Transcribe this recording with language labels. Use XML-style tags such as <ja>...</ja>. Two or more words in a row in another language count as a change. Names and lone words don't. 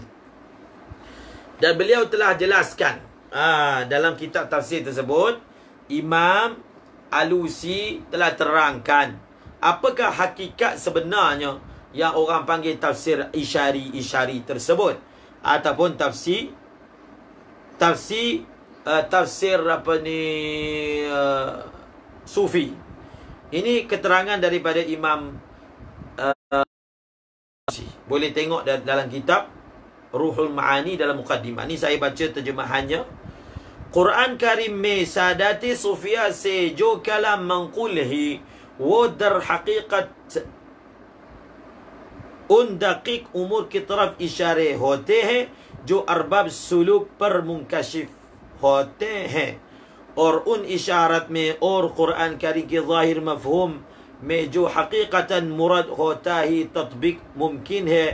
<ms>Dan beliau telah jelaskan dalam kitab tafsir tersebut, Imam Alusi telah terangkan apakah hakikat sebenarnya yang orang panggil tafsir isyari tersebut, ataupun tafsir apa ni, sufi. Ini keterangan daripada Imam boleh tengok dalam kitab Ruhul Ma'ani dalam mukaddimah. Ni saya baca terjemahannya.</ms> <ur>قرآن کریم میں ساداتِ صوفیا سے جو کلام منقول ہی وہ در حقیقت ان دقیق امور کی طرف اشارے ہوتے ہیں جو اربابِ سلوک پر منکشف ہوتے ہیں، اور ان اشارات میں اور قرآن کریم کے ظاہر مفہوم میں جو حقیقتاً مراد ہوتا ہی تطبیق ممکن ہے.</ur>